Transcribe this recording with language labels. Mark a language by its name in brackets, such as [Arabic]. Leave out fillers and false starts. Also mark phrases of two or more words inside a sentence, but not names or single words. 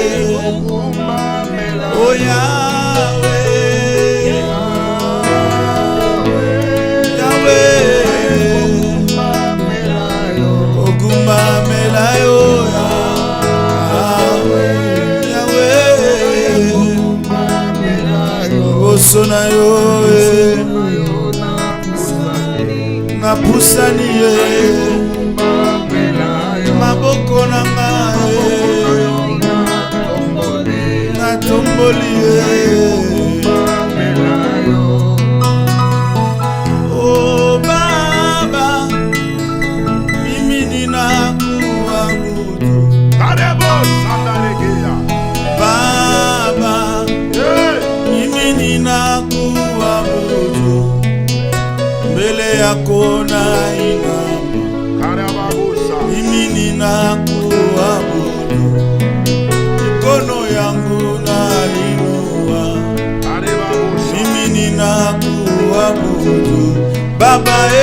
[Lingala] o Yawe Yawe kogumbamela yo liboso na yo na pusani ye maboko na ngai na tomboli ye [Swahili] oh Baba mimi ninakuabudu Baba ninakuabudu mbele yako na inama mimi ninakuabudu mikono yangu nainua mimi ninakuabudu Baba